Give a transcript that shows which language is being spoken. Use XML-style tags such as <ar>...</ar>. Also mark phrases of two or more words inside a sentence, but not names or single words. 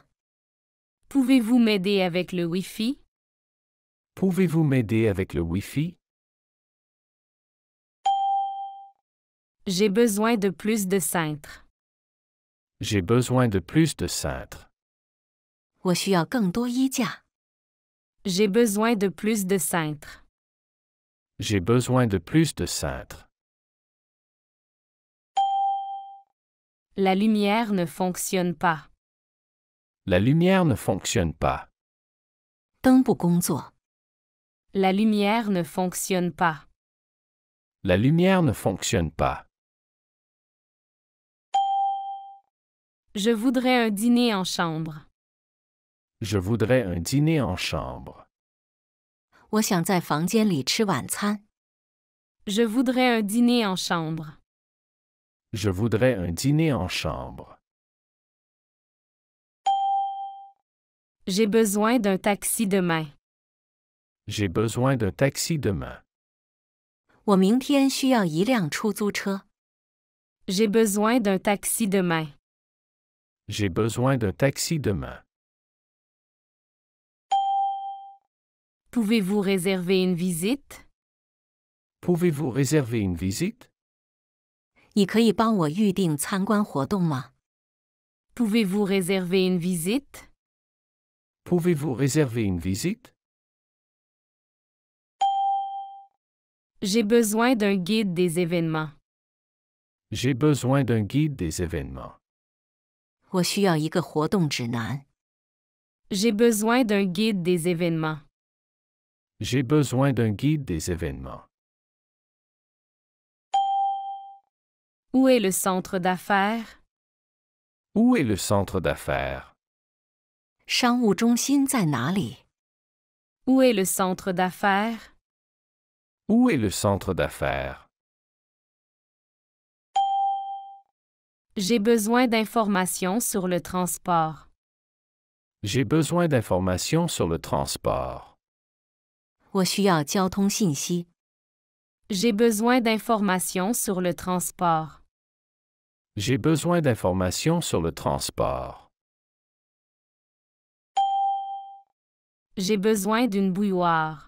<fr>Pouvez-vous m'aider avec le Wi-Fi? Pouvez-vous m'aider avec le Wi-Fi? J'ai besoin de plus de cintres. J'ai besoin de plus de cintres.</fr> <zh>我需要更多衣架。</zh> <fr>J'ai besoin de plus de cintres. J'ai besoin de plus de cintres. La lumière ne fonctionne pas. La lumière ne fonctionne pas.</fr> <zh>灯不工作。</zh> <fr>La lumière ne fonctionne pas. La lumière ne fonctionne pas. Je voudrais un dîner en chambre. Je voudrais un dîner en chambre.</fr> <zh>我想在房间里吃晚餐。</zh> <fr>Je voudrais un dîner en chambre. Je voudrais un dîner en chambre. J'ai besoin d'un taxi demain. J'ai besoin d'un taxi demain.</fr> <zh>我明天需要一辆出租车。</zh> <fr>J'ai besoin d'un taxi demain. J'ai besoin d'un taxi demain. Pouvez-vous réserver une visite? Pouvez-vous réserver une visite?</fr> <zh>你可以帮我预定参观活动吗？</zh> <fr>Pouvez-vous réserver une visite? Pouvez-vous réserver une visite? J'ai besoin d'un guide des événements. J'ai besoin d'un guide des événements.</fr> <zh>我需要一个活动指南。</zh> <fr>J'ai besoin d'un guide des événements. J'ai besoin d'un guide des événements. Où est le centre d'affaires? Où est le centre d'affaires?</fr> <zh>商务中心在哪里？</zh> <fr>Où est le centre d'affaires? Où est le centre d'affaires? J'ai besoin d'informations sur le transport. J'ai besoin d'informations sur le transport.</fr> <zh>我需要交通信息。</zh> <fr>J'ai besoin d'informations sur le transport. J'ai besoin d'informations sur le transport. J'ai besoin d'une bouilloire.</fr>